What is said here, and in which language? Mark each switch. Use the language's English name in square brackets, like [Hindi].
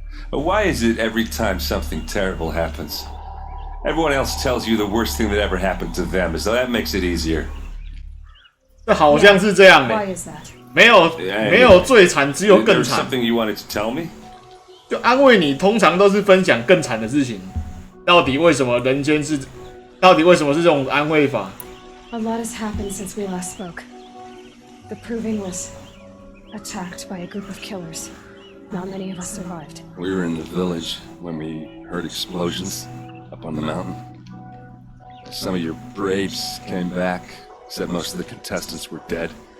[English] But why is it every time something terrible happens, everyone else tells you the worst thing that ever happened to them, as though that makes it easier? [Chinese] 这好像是这样的。 [English] Why is that? [Chinese] 没有最惨，只有更 [English] There's [Chinese] 惨。 [English] something you wanted to tell me? [Chinese] 就安慰你，通常都是分享更惨的事情。到底为什么人间是？到底为什么是这种安慰法？ [English] A lot has happened since we last spoke. The Proving was attacked by a group of killers. Not many of us survived. We were in the village when we heard explosions up on the mountain. Some of your braves came back, said most of the contestants were dead.